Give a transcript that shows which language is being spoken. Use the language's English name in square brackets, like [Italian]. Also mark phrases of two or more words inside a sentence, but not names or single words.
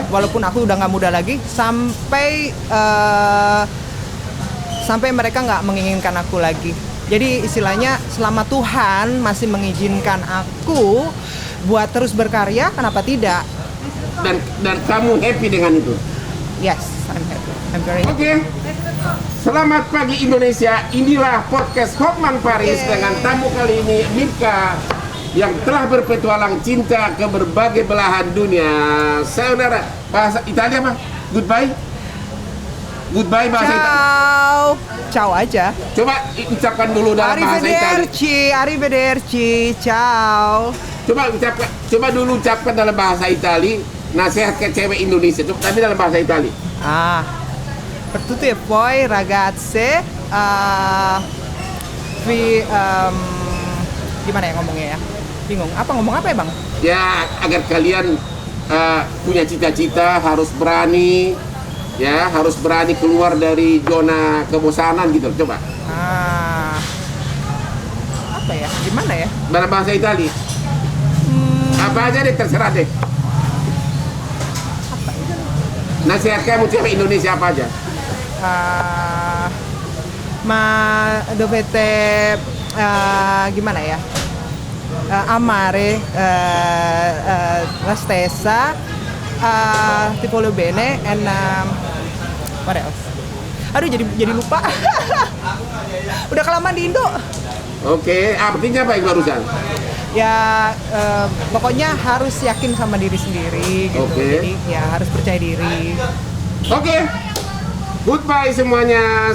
[Indonesian] walaupun aku udah nggak muda lagi, sampai mereka nggak menginginkan aku lagi. Jadi istilahnya selama Tuhan masih mengizinkan aku buat terus berkarya, kenapa tidak? Dan kamu happy dengan itu? [English] Yes, I'm happy. I'm very happy. [Indonesian] Oke. Selamat pagi Indonesia. Inilah podcast Hotman Paris dengan tamu kali ini Mirka yang telah berpetualang cinta ke berbagai belahan dunia. Saudara, bahasa Italia apa? [English] Goodbye. Goodbye [Indonesian] bahasa Italia. Ciao. Ciao aja. Coba ucapkan dulu dalam bahasa Italia. [Italian] Arrivederci, arrivederci. [Indonesian] Ciao. Coba dulu ucapkan dalam bahasa Itali nasihat ke cewek Indonesia. Coba tapi dalam bahasa Itali. [Italian] Per tutti e poi ragazze, [Indonesian] gimana ya ngomongnya ya? Bingung. Ngomong apa ya bang? Ya agar kalian punya cita-cita, harus berani, ya harus berani keluar dari zona kebosanan gitu. Coba. Apa ya? Gimana ya? Dalam bahasa Itali. Apa aja deh, terserah deh. Nasihat kamu cewek Indonesia apa aja? [Italian] Ma dovete [Indonesian] gimana ya? [Italian] Amare la stessa, ti voglio bene, [English] and what else? [Indonesian] Aduh jadi lupa. Udah kelamaan di Indo. Oke, artinya apa yang barusan? Ya pokoknya harus yakin sama diri sendiri gitu. Jadi ya harus percaya diri. Oke. Goodbye semuanya.